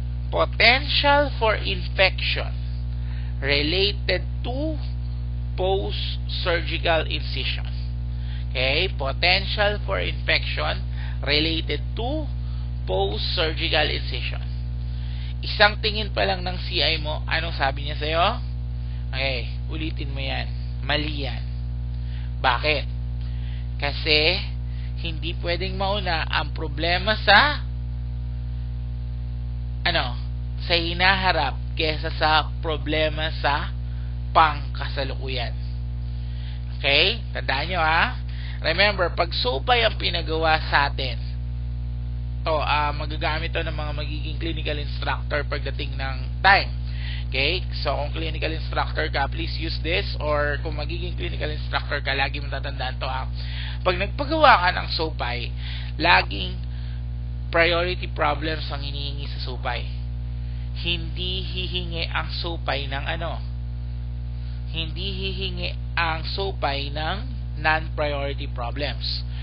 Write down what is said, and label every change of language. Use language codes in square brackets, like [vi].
[en] Potential for infection related to post-surgical incision. Okay? Potential for infection related to post-surgical incision. [tl] Isang tingin pa lang ng CI mo, anong sabi niya sa'yo? Okay, ulitin mo yan. Mali yan. Bakit? Kasi hindi pwedeng mauna ang problema sa sa hinaharap kesa sa problema sa pangkasalukuyan. Okay? Tandaan nyo Remember, pag supay ang pinagawa sa atin, magagamit to ng mga magiging clinical instructor pagdating ng time. [en] Okay? So, kung clinical instructor ka, please use this. [tl] Or kung magiging clinical instructor ka, lagi mo tatandaan to. Pag nagpagawa ka ng supay, laging priority problems ang hinihingi sa supay. Hindi hihingi ang supay ng Hindi hihingi ang supay ng non-priority problems.